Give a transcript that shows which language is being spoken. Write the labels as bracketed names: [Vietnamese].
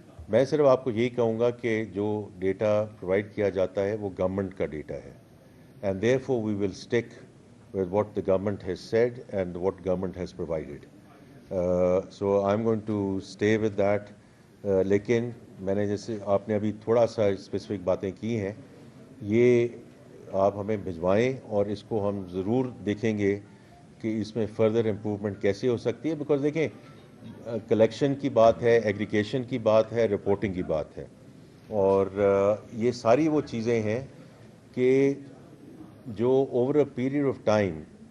[Hindi] मैं सिर्फ आपको यही कहूँगा कि जो डेटा प्रोवाइड किया जाता है वो गवर्नमेंट का डेटा है, [English] And therefore we will stick with what the government has said and what government has provided. So I'm going to stay with that. [Hindi] लेकिन मैंने जैसे आपने अभी थोड़ा सा स्पेसिफिक बातें की हैं, ये आप हमें भिजवाएं और इसको हम ज़रूर देखेंगे कि इसमें फ़र्दर इम्प्रूवमेंट कैसे हो सकती है। बिकॉज देखें, कलेक्शन की बात है, एग्रीगेशन की बात है, रिपोर्टिंग की बात है, और ये सारी वो चीज़ें हैं कि जो [English] over a period of time